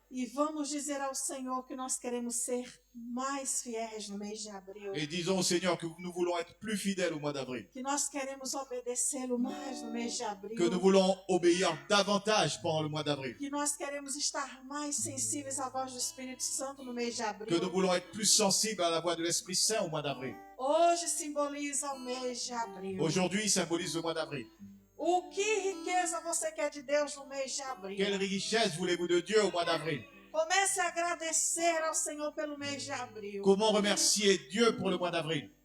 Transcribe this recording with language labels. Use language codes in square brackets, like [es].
[pt] E vamos dizer ao Senhor que nós queremos ser mais fiéis no mês de abril. [fr] Et disons au Seigneur que nous voulons être plus fidèles au mois d'avril. [pt] Que nós queremos obedecê-lo mais no mês de abril. [fr] Que nous voulons obéir davantage pendant le mois d'avril. [pt] Que nós queremos estar mais sensíveis à voz do Espírito Santo no mês de abril. [fr] Que nous voulons être plus sensibles à la voix de l'Esprit Saint au mois d'avril. [pt] Hoje simboliza o mês de abril. [fr] Aujourd'hui symbolise le mois d'avril. [pt] O que riqueza você quer de Deus no mês de abril? [fr] Quelle richesse voulez-vous de Dieu au mois d'avril? [pt] Comece a agradecer ao Senhor pelo mês de abril. [fr] Comment remercier Dieu pour le mois d'avril?